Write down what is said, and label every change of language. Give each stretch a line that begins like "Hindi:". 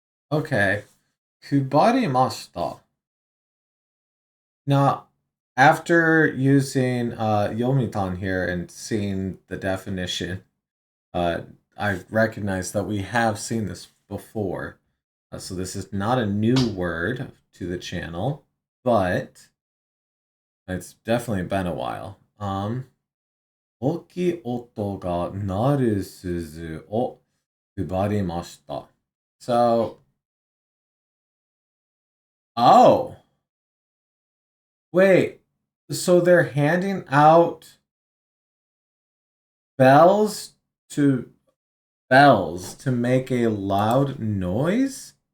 English: Okay. Kubarimashita. Now, after using Yomitan here and seeing the definition, I recognize that we have seen this before. So this is not a new word to the channel, but it's definitely been a while.
Japanese: 大きい音が鳴る鈴を配りました.
English: So, oh, wait, so they're handing out bells to make a loud noise?